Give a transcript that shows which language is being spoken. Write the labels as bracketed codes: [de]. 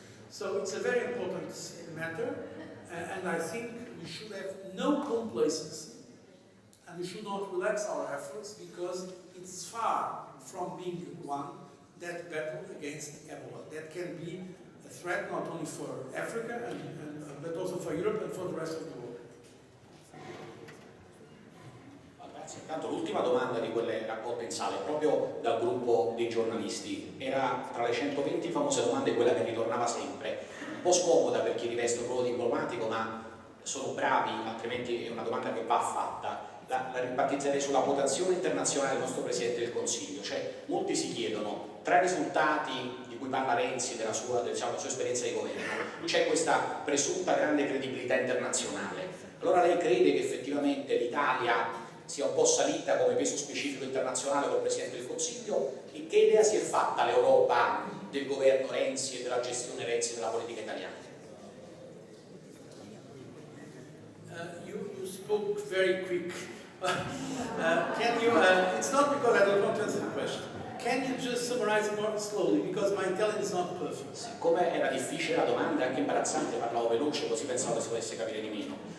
[en] So it's a very important matter, and I think we should have no complacency, and we should not relax our efforts, because it's far from being that battle against Ebola. That can be a threat not only for Africa, but also for Europe and for the rest of the world. [it] Intanto l'ultima domanda di quelle raccolte in sala, proprio dal gruppo dei giornalisti, era tra le 120 famose domande quella che ritornava sempre, un po' scomoda per chi riveste un ruolo diplomatico, ma sono bravi, altrimenti è una domanda che va fatta. La ribattezzerei sulla votazione internazionale del nostro Presidente del Consiglio. Cioè, molti si chiedono, tra i risultati di cui parla Renzi, della sua esperienza di governo, c'è questa presunta grande credibilità internazionale. Allora lei crede che effettivamente l'Italia sia un po' salita come peso specifico internazionale col Presidente del Consiglio, e che idea si è fatta l'Europa del governo Renzi e della gestione Renzi della politica italiana? [en] You spoke very quick. Can you, it's not because I don't want to answer the question. Can you just summarize more slowly, because my Italian is not perfect. [it] Siccome era difficile la domanda e anche imbarazzante, parlavo veloce, così pensavo che si potesse capire di meno.